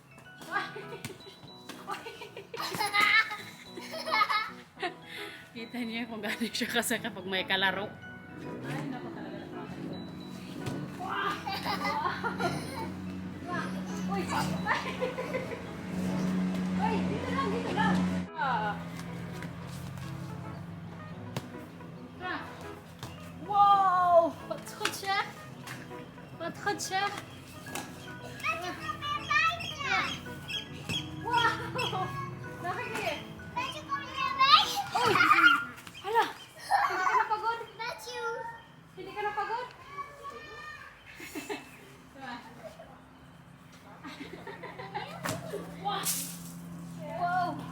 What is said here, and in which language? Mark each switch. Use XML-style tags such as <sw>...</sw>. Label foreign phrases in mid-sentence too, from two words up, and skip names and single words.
<tl>Kita niyo kung gaano siya kasi kapag may kalaro. Ay, naku talaga nakakaliwa. Uy! Uy, dito lang. Wow!</tl> <nl>Wat goed</nl> <tl>siya. Wow! Nakikita. Uy! Hala! Hindi ka napagod? Hindi ka napagod? Wow!</tl>